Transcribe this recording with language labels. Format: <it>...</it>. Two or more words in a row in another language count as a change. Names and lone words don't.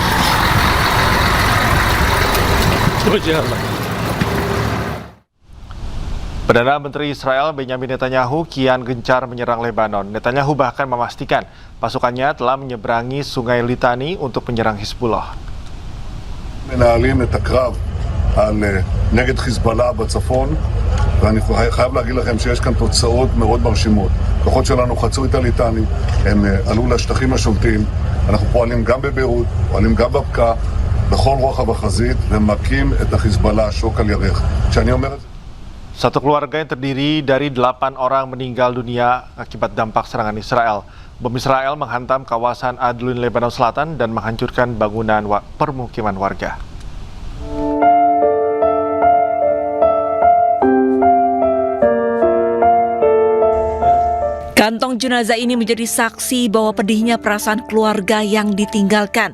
<id>Perdana Menteri Israel Benjamin Netanyahu kian gencar menyerang Lebanon. Netanyahu bahkan memastikan pasukannya telah menyeberangi Sungai Litani untuk menyerang Hizbullah.</id> <he>מנהלים את הקרב נגד חיזבאללה בצפון, ואני חייב להגיד לכם שיש כאן תוצאות מאוד מרשימות. כוחות שלנו חצו את הליטני, הם עלו לשטחים השולטים, אנחנו פועלים גם בביירות, פועלים גם בבקעה, בכל רוחב החזית, ומכים את החיזבאללה שוק על ירך. כשאני אומר את זה...</he> <id>Satu keluarga yang terdiri dari 8 orang meninggal dunia akibat dampak serangan Israel. Bom Israel menghantam kawasan Adlun, Lebanon Selatan dan menghancurkan bangunan permukiman warga. Kantong jenazah ini menjadi saksi bahwa pedihnya perasaan keluarga yang ditinggalkan.</id>